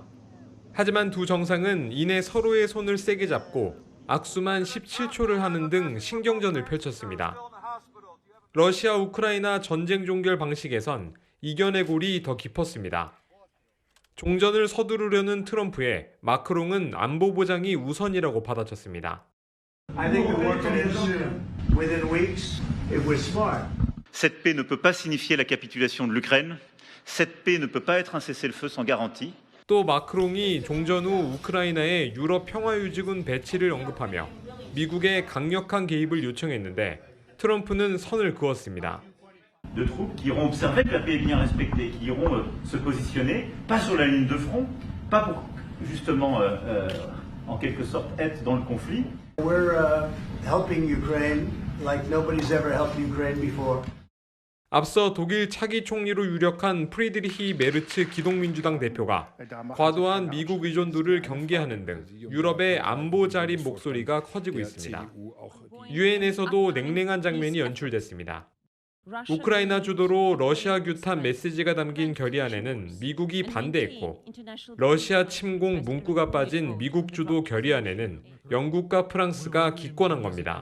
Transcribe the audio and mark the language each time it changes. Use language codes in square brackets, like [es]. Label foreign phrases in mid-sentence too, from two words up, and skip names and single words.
[ko] 하지만 두 정상은 이내 서로의 손을 세게 잡고 악수만 17초를 하는 등 신경전을 펼쳤습니다. 러시아 우크라이나 전쟁 종결 방식에선 이견의 골이 더 깊었습니다. 종전을 서두르려는 트럼프에 마크롱은 안보 보장이 우선이라고 받아쳤습니다. [fr] Cette paix ne peut pas signifier la capitulation de l'Ukraine. Cette paix ne peut pas être un cessez-le-feu sans garantie. [ko] 또 마크롱이 종전 후 우크라이나의 유럽 평화유지군 배치를 언급하며 미국의 강력한 개입을 요청했는데 트럼프는 선을 그었습니다. [fr] De troupes qui iront observer que la paix est bien respectée, qui iront se positionner, pas sur la ligne de front, pas pour justement en quelque sorte être dans le conflit. [en] We're helping Ukraine like nobody's ever helped Ukraine before. [ko] 앞서 독일 차기 총리로 유력한 프리드리히 메르츠 기동민주당 대표가 과도한 미국 의존도를 경계하는 등 유럽의 안보 자립 목소리가 커지고 있습니다. 유엔에서도 냉랭한 장면이 연출됐습니다. 우크라이나 주도로 러시아 규탄 메시지가 담긴 결의안에는 미국이 반대했고 러시아 침공 문구가 빠진 미국 주도 결의안에는 영국과 프랑스가 기권한 겁니다.